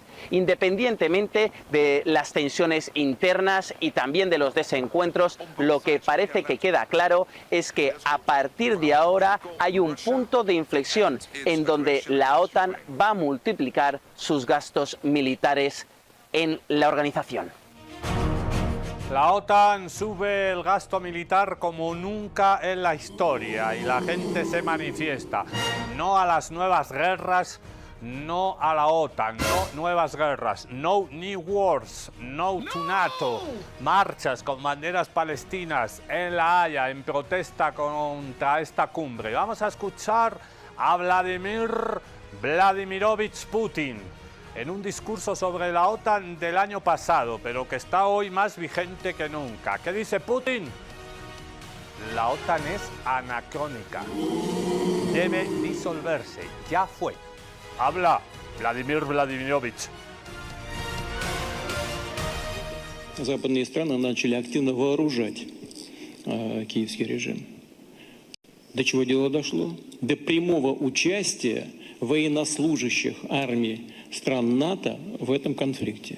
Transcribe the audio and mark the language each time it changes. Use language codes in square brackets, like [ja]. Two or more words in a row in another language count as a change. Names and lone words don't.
[es] Independientemente de las tensiones internas y también de los desencuentros, lo que parece que queda claro es que a partir de ahora hay un punto de inflexión en donde la OTAN va a multiplicar sus gastos militares en la organización. La OTAN sube el gasto militar como nunca en la historia y la gente se manifiesta. No a las nuevas guerras, no a la OTAN, no nuevas guerras, [en] no new wars, no to NATO. [es] Marchas con banderas palestinas en La Haya en protesta contra esta cumbre. Vamos a escuchar a Vladimirovich Putin en un discurso sobre la OTAN del año pasado, pero que está hoy más vigente que nunca. ¿Qué dice Putin? La OTAN es anacrónica, debe disolverse, ya fue. Habla Vladimir Vladimirovich. [ru] Западные страны начали активно вооружать киевский режим. До чего дело дошло? До прямого участия военнослужащих армий стран НАТО в этом конфликте.